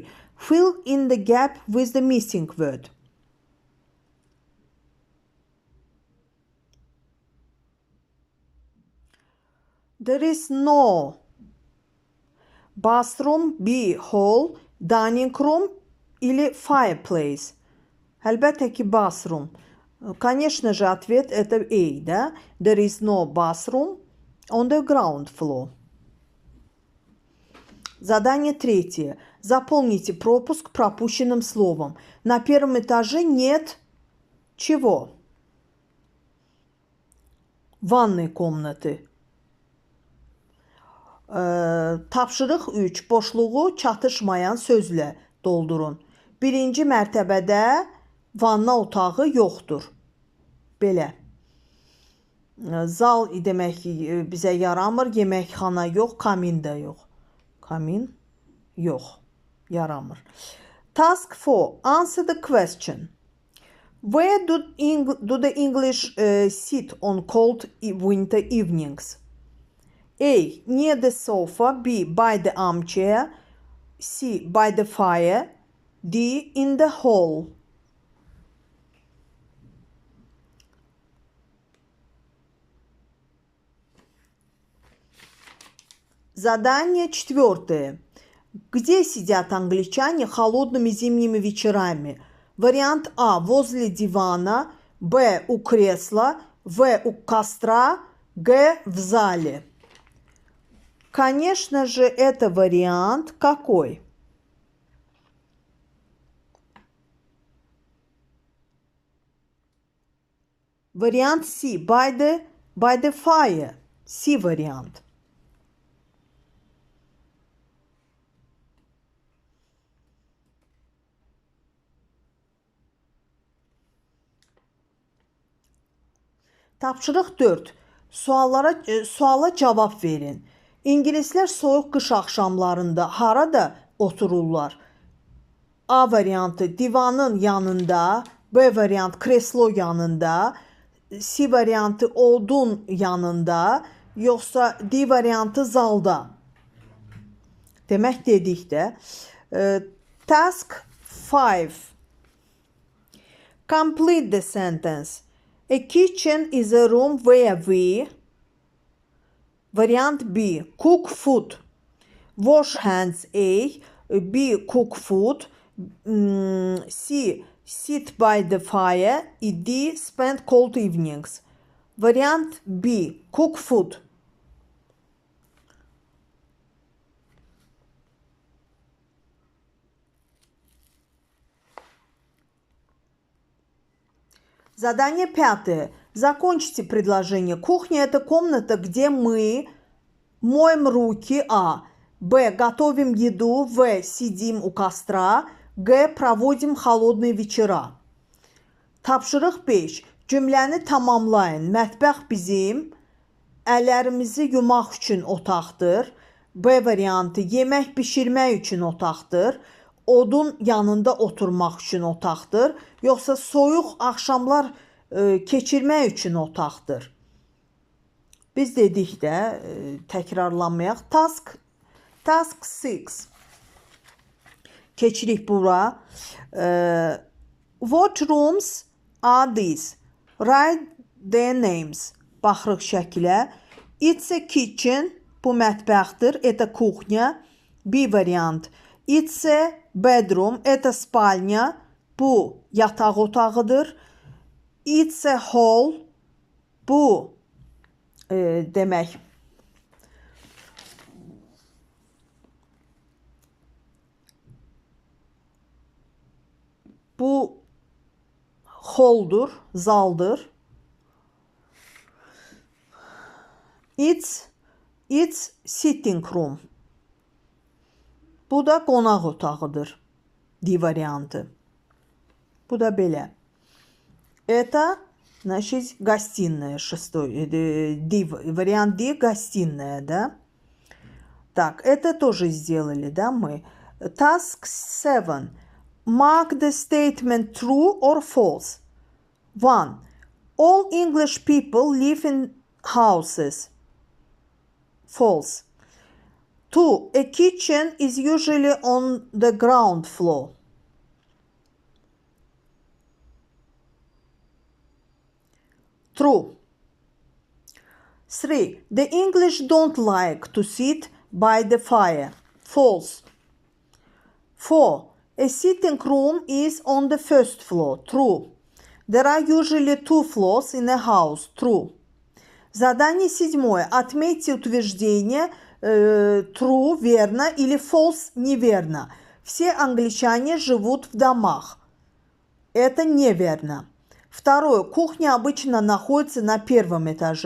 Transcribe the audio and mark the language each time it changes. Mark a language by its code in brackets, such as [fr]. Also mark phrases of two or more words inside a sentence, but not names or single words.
[en] Fill in the gap with the missing word. There is no bathroom, B. Hall, dining room или fireplace. [az] Əlbəttə ki, bathroom. [ru] Конечно же, ответ это A, да? [en] There is no bathroom on the ground floor. [ru] Задание 3. Заполните пропуск пропущенным словом. На первом этаже нет чего? Ванной комнаты. [az] Tapşırıq 3. Boşluğu çatışmayan sözlə doldurun. Birinci mərtəbədə vanna otağı yoxdur. Belə. Zal demək bizə yaramır. Yeməkxana yox, kamin də yox. Kamin yox. Yaramır. [en] Task 4. Answer the question. Where do the English sit on cold winter evenings? A. Near the sofa. B. By the armchair. C. By the fire. D. In the hall. [ru] Задание 4. Где сидят англичане холодными зимними вечерами? Вариант А. Возле дивана. Б. У кресла. В. У костра. Г. В зале. Конечно же, это вариант какой? Вариант C. By the fire. C вариант. [az] Tapşırıq 4. Suala cavab verin. İngilislər soyuq qış axşamlarında harada otururlar? A variantı divanın yanında, B variant kreslo yanında, C variantı odun yanında, yoxsa D variantı zalda. Demək dedik də. [en] Task 5. Complete the sentence. A kitchen is a room where we. Variant B. Cook food. Wash hands A. B. Cook food. C. Sit by the fire. D. Spend cold evenings. Variant B. Cook food. [ru] Задание 5. Закончите предложение. Кухня – это комната, где мы моем руки. А. Б. Готовим еду. В. Сидим у костра. Г. Проводим холодные вечера. [az] Tapşırıq 5. Cümləni tamamlayın. Mətbəx bizim əllərimizi yumaq üçün otaqdır. B variantı yemək bişirmək üçün otaqdır. Odun yanında oturmaq üçün otaqdır. Yoxsa soyuq axşamlar keçirmək üçün otaqdır. Biz dedik də, təkrarlanmayaq. [en] Task 6. [az] Keçirik bura. [en] What rooms are these? Write their names. [az] Baxırıq şəkilə. [en] It's a kitchen. [az] bu mətbəxdir, [ru] это кухня. [en] B variant. It's a bedroom, [ru] это спальня. [az] Bu yataq otağıdır. [en] It's a hall. [az] Bu demək bu halldur, zaldır. [en] It's sitting room. [az] Bu da qonaq otağıdır. D variantı. Bu da belə. [ru] Это, значит, гостиная. D, вариант D, гостиная, да? Так, это тоже сделали, да, мы. [en] Task 7. Mark the statement true or false. 1. All English people live in houses. False. 2. A kitchen is usually on the ground floor. True. 3. The English don't like to sit by the fire. False. 4. A sitting room is on the first floor. True. There are usually 2 floors in a house. True. [ru] Задание 7. Отметьте утверждение true, верно, или false, неверно. Все англичане живут в домах. Это неверно. 2. Кухня обычно находится на первом этаже.